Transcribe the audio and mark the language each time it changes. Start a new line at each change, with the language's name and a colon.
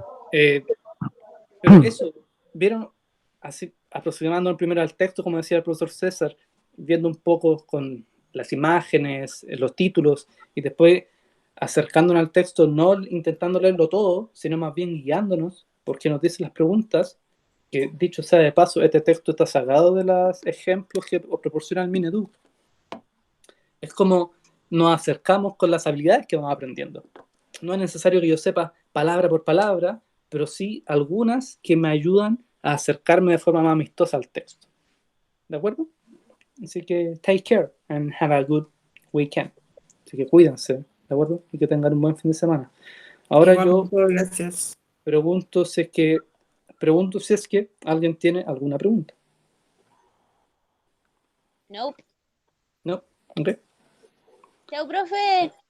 Spanish: Pero eso, ¿vieron? Así, aproximándonos primero al texto, como decía el profesor César, viendo un poco con las imágenes, los títulos, y después acercándonos al texto, no intentando leerlo todo, sino más bien guiándonos, porque nos dicen las preguntas, que dicho sea de paso, este texto está sacado de los ejemplos que os proporciona el Minedu. Es como nos acercamos con las habilidades que vamos aprendiendo. No es necesario que yo sepa palabra por palabra, pero sí algunas que me ayudan a acercarme de forma más amistosa al texto. ¿De acuerdo? Así que
English: take care and have a good weekend.
Spanish: Así que cuídense, ¿de acuerdo? Y que tengan un buen fin de semana. Ahora yo Gracias. pregunto si es que alguien tiene alguna pregunta.
English: Nope.
Spanish: ¿No? ¿Ok? Chao, profe.